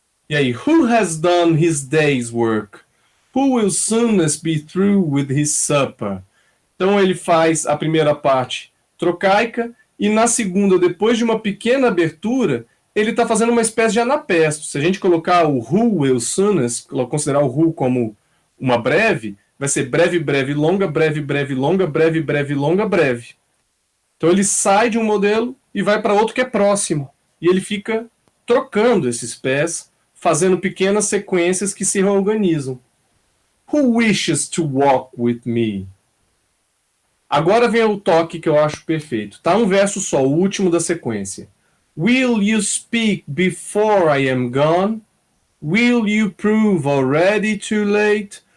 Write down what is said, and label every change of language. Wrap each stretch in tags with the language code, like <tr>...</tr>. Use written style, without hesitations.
<pt>E aí,</pt> <en>who has done his day's work? Who will soonest be through with his supper?</en> <pt>Então ele faz a primeira parte trocaica, e na segunda, depois de uma pequena abertura, ele está fazendo uma espécie de anapesto. Se a gente colocar o</pt> <en>who will soonest,</en> <pt>considerar o who como uma breve, vai ser breve, breve, longa, breve, breve, longa, breve, breve, longa, breve. Então ele sai de um modelo e vai para outro que é próximo. E ele fica trocando esses pés, fazendo pequenas sequências que se reorganizam.</pt> <en>Who wishes to walk with me?</en> <pt>Agora vem o toque que eu acho perfeito. Tá um verso só, o último da sequência.</pt> <en>Will you speak before I am gone? Will you prove already too late?</en>